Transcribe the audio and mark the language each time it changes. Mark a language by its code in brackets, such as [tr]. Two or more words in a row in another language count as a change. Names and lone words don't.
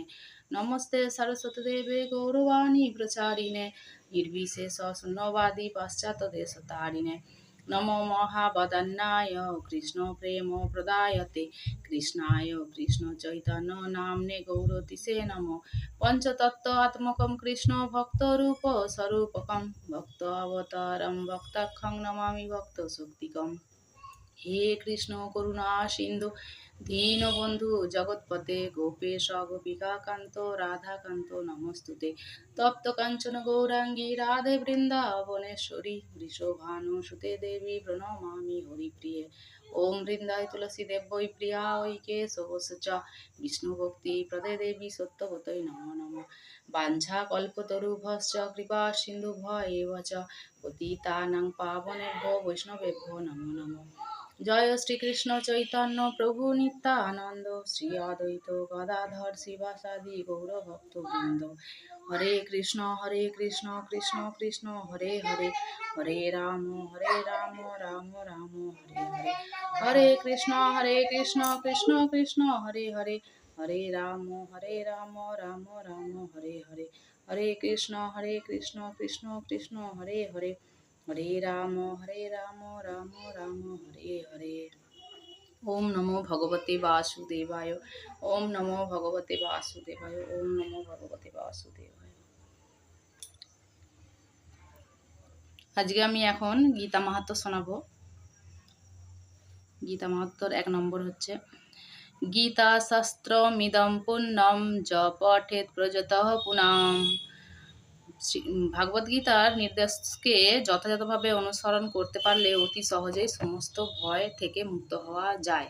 [sa] नमस्ते सरस्वतीदेवे गौरवाणी प्रचारिणे निर्विशेष शून्यवादी पाश्चात्यदेशतारिणे नमो महावदन्नाय कृष्ण प्रेम प्रदायते कृष्णाय कृष्ण चैतन्य नाम्ने गौरतिसे नमो पंचतत्वात्मकं कृष्ण भक्तरूप स्वरूपकं भक्त अवतारं भक्ताख्यं नमामि भक्तशक्तिकम् हे कृष्ण करुणा सिंधु दीनबंधु जगत्पते गोपेश गोपिकाकान्त राधाकान्त नमस्तुते तप्त कांचन गौरांगी राधे वृंदावनेश्वरी वृषभानुसुते देवी प्रणमामि हरिप्रिये ओम वृंदाय तुलसी देवै प्रिया वै केशवश च विष्णुभक्ति प्रदे देवी सत्यवतै नमो नमः वाञ्छाकल्पतरुभ्यश्च कृपा सिन्धुभ्य च पतितानां पावनेभ्यो वैष्णवेभ्यो नमो नमः जय श्री कृष्ण चैतन्य प्रभु नित्यानंद श्री अद्वैत गदाधर शिवासादि गौर भक्त वृंद हरे कृष्ण कृष्ण कृष्ण हरे हरे हरे राम राम राम हरे हरे हरे कृष्ण कृष्ण कृष्ण हरे हरे हरे राम राम राम हरे हरे हरे कृष्ण कृष्ण कृष्ण हरे हरे हरे राम राम राम हरे हरे ओम नमो भगवते वासुदेवाय ओम नमो भगवते वासुदेवाय ओम नमो भगवते वासुदेवाय [bn] আজকে আমি এখন গীতা মাহাত্ম্য শোনাবো। গীতা মাহাত্ম্যর 1 নম্বর হচ্ছে [sa] গীতা শাস্ত্রমিদং পুণ্যম য পঠেৎ প্রযতঃ পুনাম। [bn] ভাগবত গীতার নির্দেশকে যথাযথভাবে অনুসরণ করতে পারলে অতি সহজেই সমস্ত ভয় থেকে মুক্ত হওয়া যায়।